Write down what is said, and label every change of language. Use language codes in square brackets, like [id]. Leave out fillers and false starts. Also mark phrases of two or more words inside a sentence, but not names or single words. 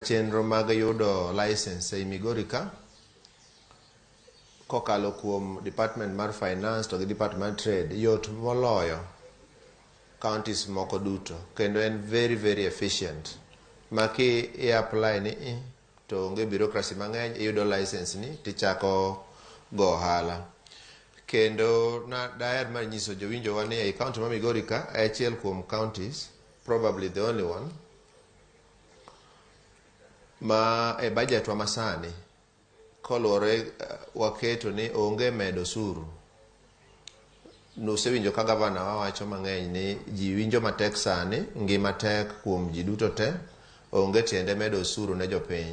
[luo] chenro mag yudo license ei Migori ka kokalo kuom Department mar Finance to gi Department mar Trade yot moloyo counties moko duto, kendo en [en] very very efficient. [luo] Maki apply ni to onge bureaucracy mang'eny, iyudo license ni tichako go ohala. Kendo daher mar nyiso jowinjowa ni ei county ma Migori ka achiel kuom counties, [en] probably the only one, [luo] ma e budget wa masani kolore waketo ni onge medo osuru. Nusewinjo ka gavana wawacho mang'eny ni ji winjo matek sani, ngima tek kuom ji duto te, onge tiende medo osuru ne jopiny.